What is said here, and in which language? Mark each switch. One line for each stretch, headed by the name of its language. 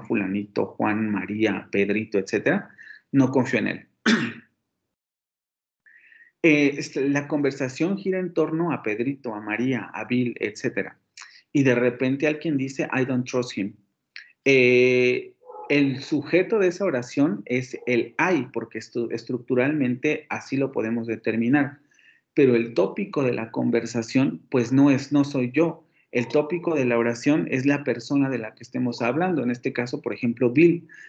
Spanish: Fulanito, Juan, María, Pedrito, etcétera. No confío en él. La conversación gira en torno a Pedrito, a María, a Bill, etcétera. Y de repente alguien dice,
English: I don't trust him.
Spanish: El sujeto de esa oración es el I, porque estructuralmente así lo podemos determinar. Pero el tópico de la conversación, pues no soy yo. El tópico de la oración es la persona de la que estemos hablando. En este caso, por ejemplo, Bill.